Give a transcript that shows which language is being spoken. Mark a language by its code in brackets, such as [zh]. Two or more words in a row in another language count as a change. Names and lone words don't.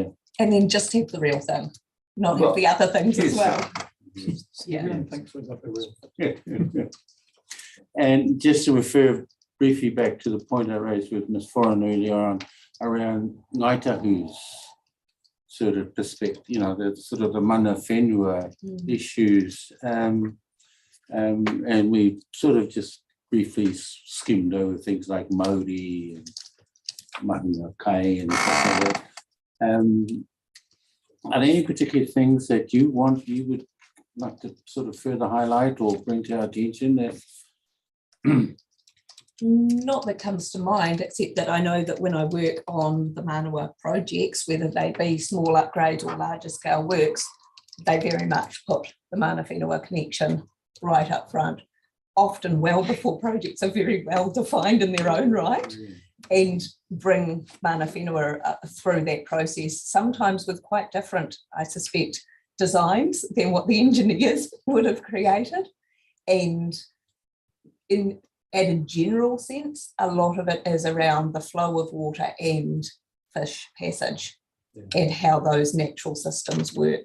[en] and then just have the real thing, not have the other things as well. Yeah, thanks for that. Yeah. And just to refer briefly back to the point I raised with Ms. Foran earlier on around Ngaitahu's sort of perspective, the sort of the [mi] mana whenua [en] issues, and we sort of just briefly skimmed over things like Māori and [mi] Mahina Kai [en] and stuff like that. Are there any particular things that you would like to sort of further highlight or bring to our attention that Not that comes to mind, except that I know that when I work on the Manawa projects, whether they be small upgrades or larger scale works, they very much put the [mi] mana whenua [en] connection right up front, often well before projects are very well defined in their own right, and bring [mi] mana whenua [en] through that process, sometimes with quite different, I suspect, designs than what the engineers would have created. And at a general sense, a lot of it is around the flow of water and fish passage and how those natural systems work.